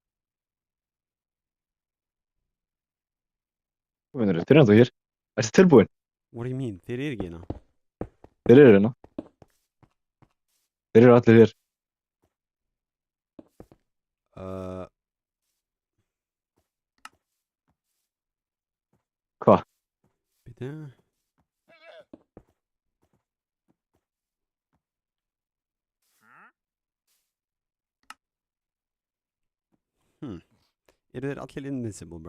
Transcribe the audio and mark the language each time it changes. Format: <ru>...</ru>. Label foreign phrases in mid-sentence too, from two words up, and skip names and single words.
<is>Hvað meinarðu? Þeir eru ennþá hér. Ertu tilbúinn?</is> <en>What do you mean?</en> <is>Þeir eru ekki hérna. Þeir eru hérna. Þeir eru allir hér. Uh, Býtu. Eru þeir allir invincible, bro?</is>